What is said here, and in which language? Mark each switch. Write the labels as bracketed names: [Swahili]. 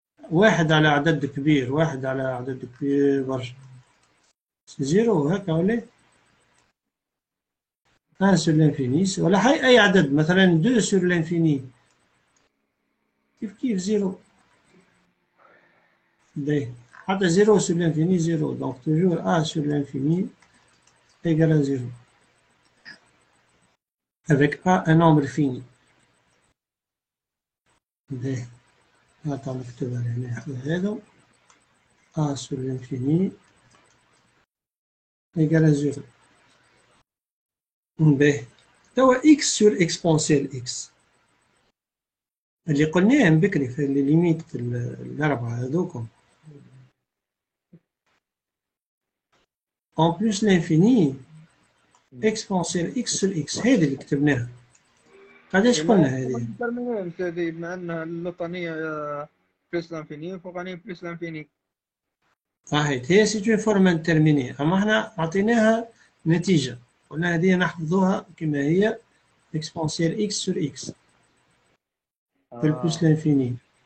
[Arabic] واحد على عدد كبير، واحد على عدد كبير برشا زيرو هكا ولا؟ [French] 1 sur l'infini [Arabic] ولا أي عدد، مثلا [French] 2 sur l'infini [Arabic] كيف زيرو. باهي حتى [French] 0 sur l'infini زيرو، donc toujours A sur l'infini égale à 0 avec A un nombre fini. [Arabic] باهي هاتا نكتبها هنا هذا [French] A sur l'infini égale à 0. [Arabic] باهي توا x sur exponentielle x اللي قلناهم بكري في الليميت الأربعة هذوكم [French] en plus l'infini exponentielle x sur x. [Arabic] هذه اللي كتبناها. قداش قلنا هذه؟ بما ان اللوطانية بلس لانفيني والفوقانية بلس لانفيني. صحيح، هي سي اون فورم انترميني، اما احنا عطيناها نتيجة، قلنا هذه نحفظوها كما هي [French] exponentielle x sur x [Arabic] في البلس لانفيني.